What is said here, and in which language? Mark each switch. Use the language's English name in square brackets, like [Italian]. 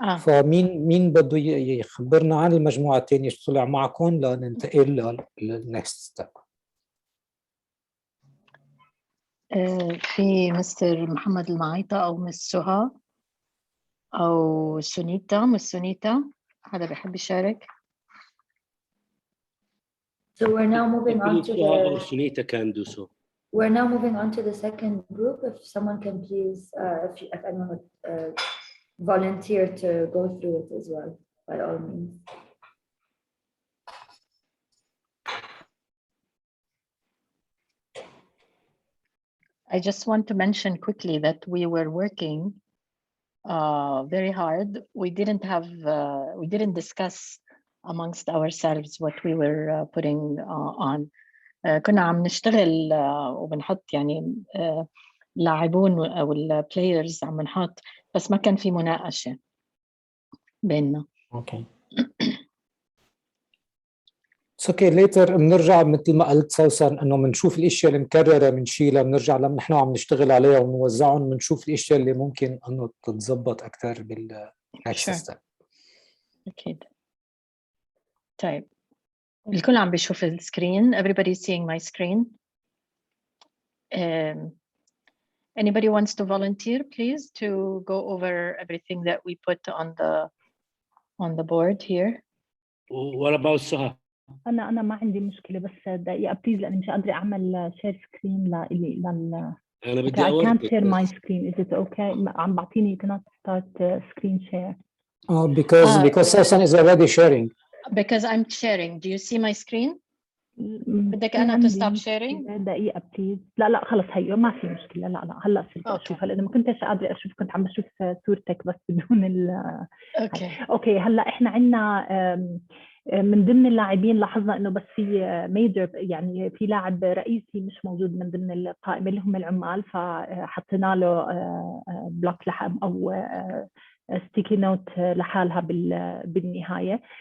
[Arabic] فمين بده يخبرنا عن المجموعه الثانيه شو طلع معكم لننتقل للنكست ستيب؟ في مستر محمد المعيطة أو مس سهى أو سونيتا. مس سونيتا، حدا بيحب يشارك؟ [English] So we're now moving on to the. Sunita can do so. We're now moving on to the second group. If someone can please, if anyone would volunteer to go through it as well, by all means. I just want to mention quickly that we were working very hard. We didn't discuss amongst ourselves what we were putting on. [Arabic] كنا عم نشتغل وبنحط يعني لاعبون او البلايرز عم نحط، بس ما كان في مناقشة بيننا. اوكي. اوكي ليتر بنرجع مثل ما قلت سوسن انه بنشوف الاشياء المكرره بنشيلها، بنرجع لما نحن عم نشتغل عليها ونوزعهم، بنشوف الاشياء اللي ممكن انه تتظبط اكثر بالاكسس. اكيد. طيب الكل عم بيشوف السكرين. [English] Everybody seeing my screen. Anybody wants to volunteer please to go over everything that we put on the board here. What about Suha? [Arabic] أنا ما عندي مشكلة، بس دقيقة بليز لأني مش قادرة أعمل شير سكرين لل أنا بدي [English] I can't share my screen. Is it okay? [Arabic] عم بعطيني [English] cannot start screen share. Because Susan is already sharing. Because I'm sharing. Do you see my screen? [Arabic] بدك أنا [English] to stop sharing؟ [Arabic] دقيقة بليز. لا خلص هيو ما في مشكلة. لا هلا صرت أشوف. هلا إذا ما كنتش قادرة أشوف كنت عم بشوف صورتك بس بدون أوكي. هلا إحنا عندنا من ضمن اللاعبين لاحظنا انه بس في ميجر يعني في لاعب رئيسي مش موجود من ضمن القائمه اللي هم العمال، فحطينا له بلوك لحم او ستيكي نوت لحالها بالنهايه.